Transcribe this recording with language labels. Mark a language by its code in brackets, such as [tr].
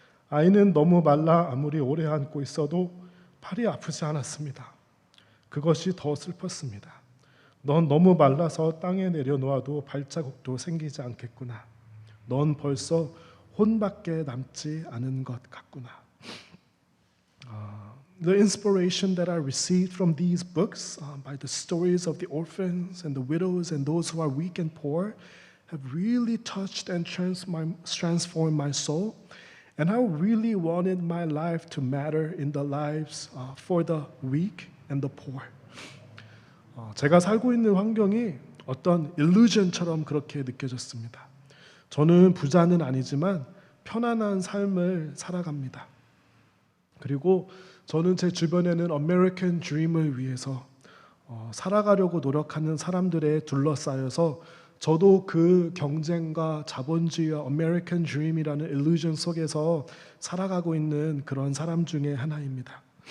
[ko] 아이는 너무 말라 아무리 오래 안고 있어도 팔이 아프지 않았습니다. 그것이 더 슬펐습니다. 넌 너무 말라서 땅에 내려놓아도 발자국도 생기지 않겠구나. 넌 벌써 혼밖에 남지 않은 것 같구나. [en] The inspiration that I received from these books by the stories of the orphans and the widows and those who are weak and poor have really touched and transformed my soul. And I really wanted my life to matter in the lives for the weak and the poor. [ko] 제가 살고 있는 환경이 어떤 illusion처럼 그렇게 느껴졌습니다. 저는 부자는 아니지만 편안한 삶을 살아갑니다. 그리고 저는 제 주변에는 American Dream을 위해서 살아가려고 노력하는 사람들에 둘러싸여서 저도 그 경쟁과 자본주의와 American Dream이라는 illusion 속에서 살아가고 있는 그런 사람 중에 하나입니다.